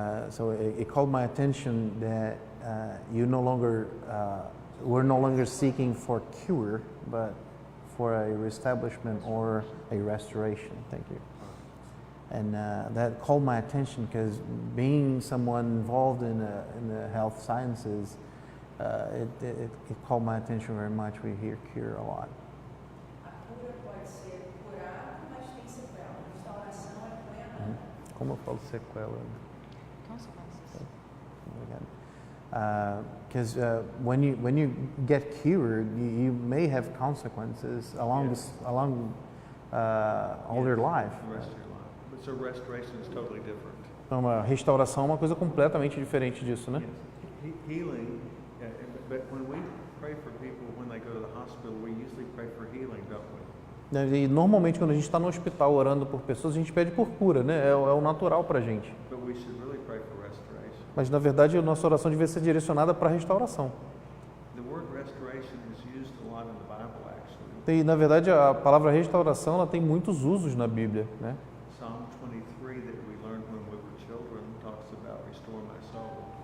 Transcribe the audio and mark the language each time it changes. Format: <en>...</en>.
<en>So it called my attention that we're no longer seeking for cure, but for a reestablishment or a restoration. Thank you. And that called my attention because being someone involved in the health sciences, it called my attention very much. We hear cure a lot.</en> <pt>A cura pode ser curado, mas tem sequela. A restauração é plena. Como eu falo sequela? Consequências.</pt> <en>Because when you get cured, you may have consequences along Yes. all your life. The rest of your life. But so restoration is totally different.</en> <pt>Então, a restauração é uma coisa completamente diferente disso, né?</pt> <en>Yes. Healing, but when we pray for people when they go to the hospital, we usually pray for healing, don't we?</en> <pt>E normalmente quando a gente está no hospital orando por pessoas, a gente pede por cura, né? É o natural para a gente.</pt> <en>But we should really pray for restoration.</en> <pt>Mas na verdade a nossa oração devia ser direcionada para a restauração.</pt> <en>The word restoration is used a lot in the Bible, actually.</en> <pt>E na verdade a palavra restauração ela tem muitos usos na Bíblia, né?</pt> <en>Psalm 23 that we learned when we were children talks about restore my soul.</en>